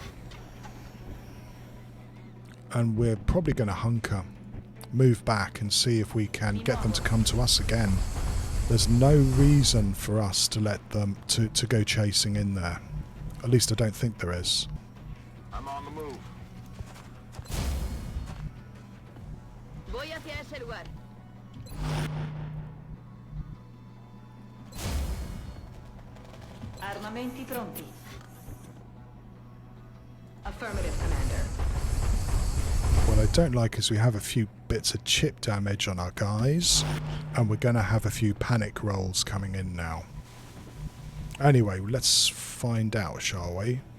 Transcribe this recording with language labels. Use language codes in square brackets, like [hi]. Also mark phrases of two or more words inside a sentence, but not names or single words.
[en] And we're probably going to hunker. Move back and see if we can get them to come to us again. There's no reason for us to let them to go chasing in there. At least I don't think there is. I'm on the move. [es] Voy hacia ese lugar. [it] Armamenti pronti. [en] Affirmative, Commander. What I don't like is we have a few bits of chip damage on our guys, and we're going to have a few panic rolls coming in now. Anyway, let's find out, shall we?